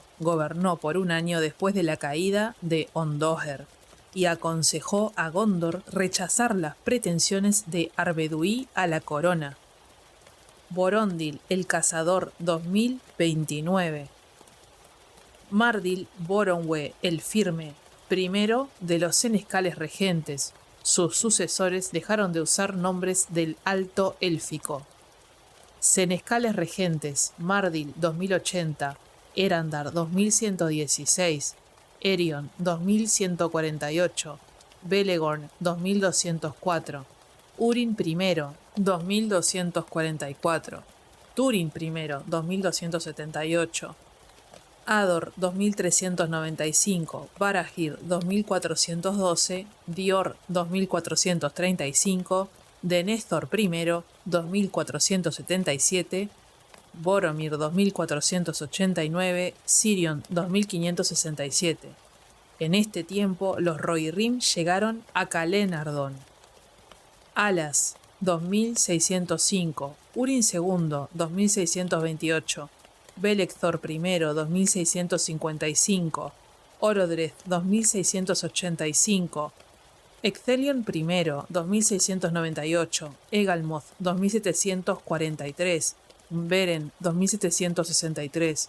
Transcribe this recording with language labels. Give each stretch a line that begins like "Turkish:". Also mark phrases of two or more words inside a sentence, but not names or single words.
Spanish: Gobernó por un año después de la caída de Ondoher y aconsejó a Gondor rechazar las pretensiones de Arveduí a la corona. Borondil, el cazador, 2029. Mardil Boronwe, el firme, primero de los senescales regentes. Sus sucesores dejaron de usar nombres del alto élfico. Senescales regentes, Mardil, 2080. Erandar, 2116. Erion, 2148. Belegorn, 2204. Húrin I, 2244. Túrin I, 2278. Ador, 2395. Barahir, 2412. Dior, 2435. Denethor I, 2477. Boromir, 2489. Sirion, 2567. En este tiempo, los Rohirrim llegaron a Calenardon. Alas, 2605. Húrin II, 2628. Belecthor I, 2655. Orodreth, 2685. Ecthelion I, 2698. Egalmoth, 2743. Beren, 2763.